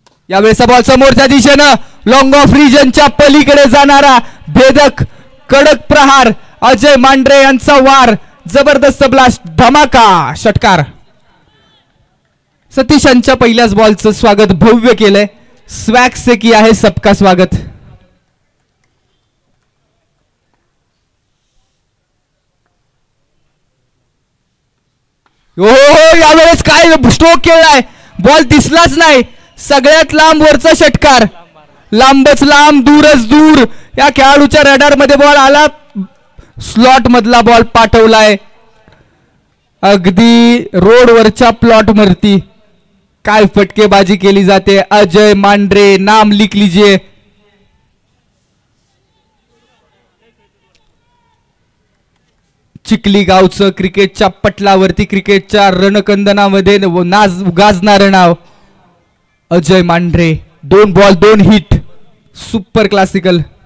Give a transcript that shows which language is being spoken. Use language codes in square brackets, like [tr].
[mr] यावेळेचा ball समोरच्या दिशेनं long of रिजनच्या पलीकडे जाणारा भेदक कडक प्रहार. अजय मांढरे यांचा वार, जबरदस्त ब्लास्ट, धमाका षटकार. सतीश यांच्या पहिल्याच बॉलचं स्वागत भव्य केलंय. [hi] स्वॅग से किया है सबका स्वागत. [mr] हो यावेळेस काय स्ट्रोक केलाय, बॉल दिसलाच नाही. सगळ्यात लांब वरचा षटकार, लांबच लांब दूरच दूर. या खेळाडूच्या रडार मध्ये बॉल आला, स्लॉट मधला बॉल पाठवलाय अगदी रोडवरच्या प्लॉट वरती. काय फटकेबाजी केली जाते. [hi] अजय मांढरे नाम लिख लीजिए. [mr] चिखली गावचं क्रिकेटच्या पटलावरती, क्रिकेटच्या रणकंदनामध्ये गाजणारं नाव Ajay Mandhare. [en] 2 ball 2 hit, super classical.